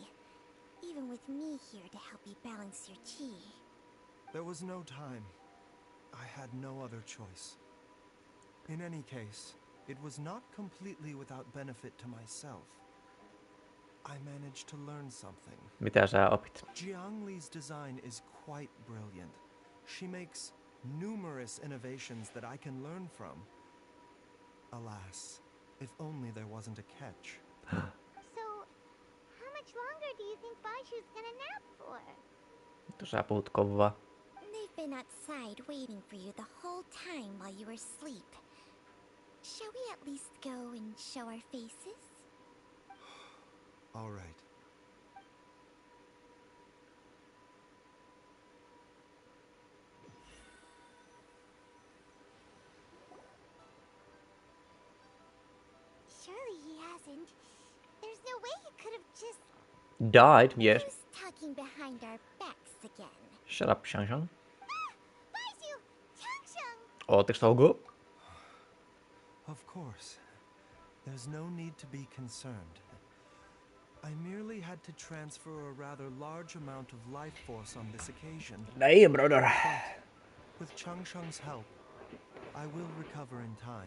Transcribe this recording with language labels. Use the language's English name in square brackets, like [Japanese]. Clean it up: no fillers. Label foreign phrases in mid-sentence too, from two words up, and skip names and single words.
[English] Even with me here to help you balance your chi. There was no time. I had no other choice. In any case, it was not completely without benefit to myself. I managed to learn something. [Finnish] Mitä sä opit? [English] Jiangli's design is quite brilliant. She makes numerous innovations that I can learn from. Alas, if only there wasn't a catch. So, how much longer do you think Baiju's gonna nap for? [Finnish] Sä puhut kovaa. [English] They've been outside waiting for you the whole time while you were asleep. Shall we at least go and show our faces? All right. Surely he hasn't. There's no way he could have just... Died, yes. Who's talking behind our backs again? Shut up, Shang Shang. Baiju! Changsheng! [Finnish] Ootteko Togo? [English] Of course. There's no need to be concerned. I merely had to transfer a rather large amount of life force on this occasion. Damn, brother. But with Changsheng's help, I will recover in time.